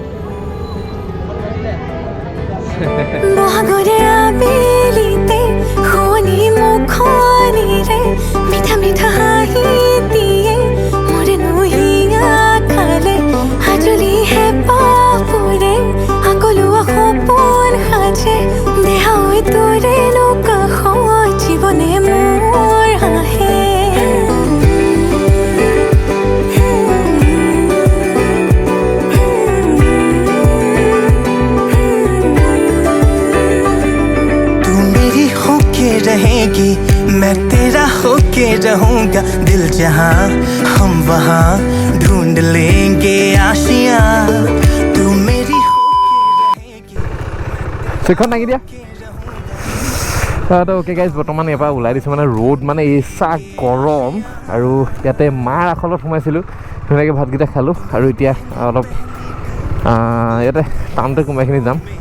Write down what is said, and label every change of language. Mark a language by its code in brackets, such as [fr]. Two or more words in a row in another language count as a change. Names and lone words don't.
[as] মহাগৰে আবেলিতে শুনি মুখনিৰে মিঠা মিঠা হাঁহি দিয়ে মোৰে নুহিয়া খালে হাজুলিহে পাপুৰে আগলোৱা সপোন সাজে দেহা হৈ তোৰে কাষ জীৱনে মোৰ হাঁহে [hi] रहेगी मैं तेरा होके रहूंगा दिल जहां हम वहां ढूंढ लेंगे आशियां तू मेरी होके रहेगी [as] সেখন নাকি দিয়া [en] okay guys [as] বৰ্তমান ইয়াৰ পৰা ওলাই দিছোঁ মানে ৰ'দ মানে এচা গৰম আৰু ইয়াতে মাৰ আখলত সোমাইছিলোঁ ধুনীয়াকৈ ভাতকেইটা খালোঁ আৰু এতিয়া অলপ ইয়াতে টাউনতে কোনোবাখিনি যাম